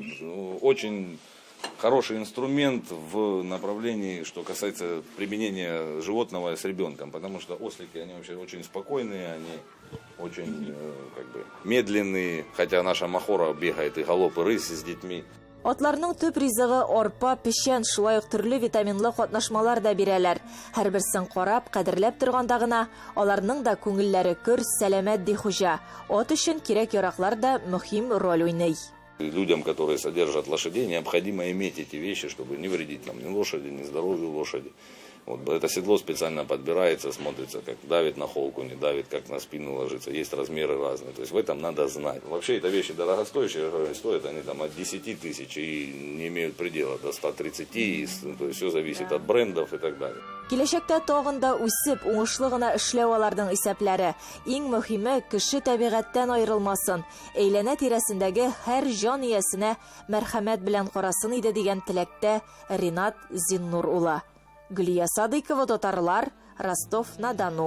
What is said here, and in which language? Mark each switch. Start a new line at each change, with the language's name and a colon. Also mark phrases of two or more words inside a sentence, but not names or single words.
Russian: Ну, очень хороший инструмент в направлении, что касается применения животного с ребенком. Потому что ослики, они вообще очень спокойные, они очень медленные. Хотя наша Махора бегает и галоп, и рысь с детьми.
Tatar: Атларның төп ризыгы арпа, пешән, шулай ук төрле витаминлы катнашмалар да бирәләр. Һәрберсен карап, кадерләп торганда гына аларның да күңелләре көр, сәламәт ди хуҗа. Ат өчен кирәк яраклар да мөһим роль уйный.
Russian: Людям, которые содержат лошадей, необходимо иметь эти вещи, чтобы не вредить ни лошади, ни здоровью лошади. Вот это седло специально подбирается, смотрится, как давит на холку, не давит, как на спину ложится. Есть размеры разные. То есть в этом надо знать. Вообще это вещи дорогостоящие, стоят они там от 10 тысяч и не имеют предела до 130. То есть все зависит от брендов и так далее.
Tatar: Киләчәктә тагын да үсеп, уңышлы гына эшләү аларның исәпләре. Иң мөһиме кеше табигатьтән аерылмасын, әйләнә тирәсендәге һәр җан иясенә мәрхәмәт белән карасын иде дигән теләктә Ринат Зиннур улы. Гөлия Садыкова, Татарлар, Ростов-на-Дону.